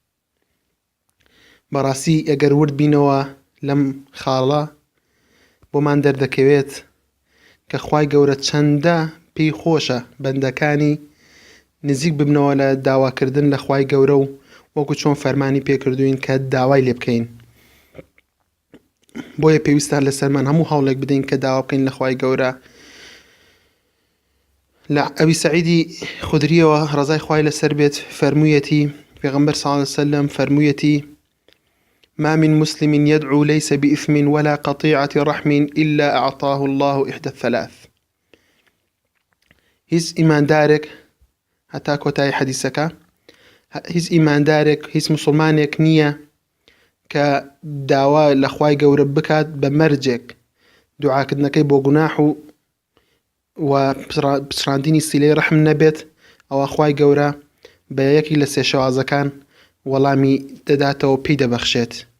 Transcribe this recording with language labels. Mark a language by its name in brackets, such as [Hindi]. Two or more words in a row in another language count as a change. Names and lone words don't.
[Central Kurdish] بەڕاستی ئەگەر ورد بینەوە لەم خاڵە بۆمان دەردەکەوێت کە خوای گەورە چەندە پێی خۆشە بەندەکانی نزیک ببنەوە لە داواکردن لە خوای گەورە و وەکو چۆن فەرمانی پێکردوین کە داوای لێ بکەین. بۆیە پێویستە لەسەرمان هەموو هەوڵێک بدەین کە داوا بکەین لە خوای گەورە. لە ئەبی سەعیدی خودریەوە ڕەزای خوای لەسەر بێت فەرموویەتی پێغەمبەر [Arabic] صلی الله عليه وسلم فەرموویەتی ما من مسلم يدعو ليس بإثم ولا قطيعة رحم إلا أعطاه الله إحدى الثلاث. [Central Kurdish] هیچ ئیماندارێک هەتا کۆتایی حەدیسەکە هیچ ئیماندارێک هیچ مسلمانێک نییە کە داوا لە خوای گەورە بکات بە مەرجێک دوعاکردنەکەی بۆ گوناح و پچڕاندنی سیلەی ڕەحم نەبێت ئەوە خوای گەورە بە یەکی لە سێ شەوازەکان وەڵامی دەداتەوە پێی دەبەخشێت.